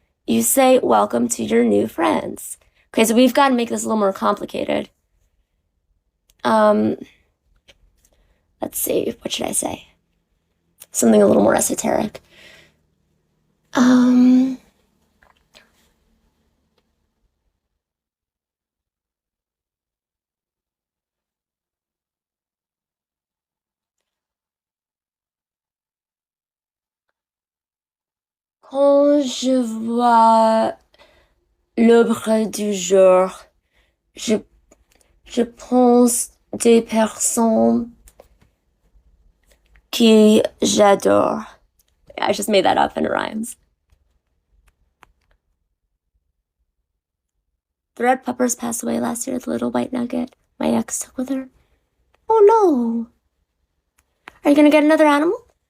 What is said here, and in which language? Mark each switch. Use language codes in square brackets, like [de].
[en] You say welcome to your new friends. Okay, so we've got to make this a little more complicated. Um, let's see, what should I say? Something a little more esoteric. [fr] Um, Quand je vois l'œuvre du jour, je, je pense des personnes qui j'adore. [en] I just made that up and it rhymes. The red puppers passed away last year, the little white nugget my ex took with her. Oh no. Are you gonna get another animal?